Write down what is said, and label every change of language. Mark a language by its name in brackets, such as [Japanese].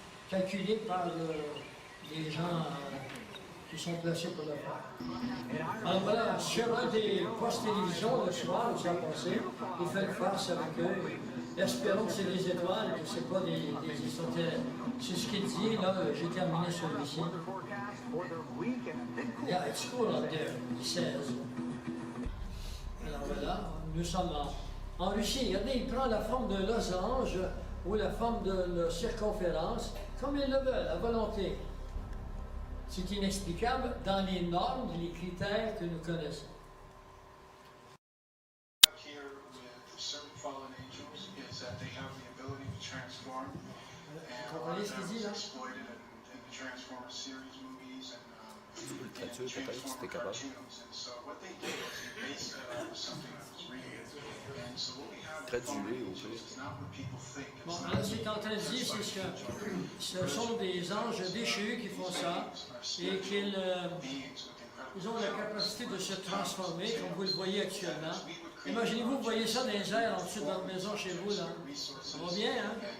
[French] Calculé par les gens qui sont placés pour le faire. Alors voilà, sur un des postes télévision le soir, où ça a passé, il fait le face avec eux. Espérons que c'est des étoiles, que ce n'est pas des extraterrestres. C'est ce qu'il dit, là, j'ai terminé celui-ci. [English] Yeah, it's cool out there, he says. [French] Alors voilà, nous sommes en Russie. Regardez, il prend la forme de losange ou la forme de circonférence, comme ils le veulent, à volonté. C'est inexplicable dans les normes, les critères que nous connaissons. [English] Here with certain fallen angels is that they have the ability to transform, and a lot of that was exploited in the Transformers series movies and Transformers cartoons. And so what they did was they based that off of something that was real. And so what we have with fallen angels is not what people think. [French] Bon, alors ce qu'il est en train de dire, c'est que ce sont des anges déchus qui font ça et qu'ils ils ont la capacité de se transformer, comme vous le voyez actuellement. Imaginez-vous, vous voyez ça dans les airs en dessous de votre maison chez vous, là. Ça va bien, hein?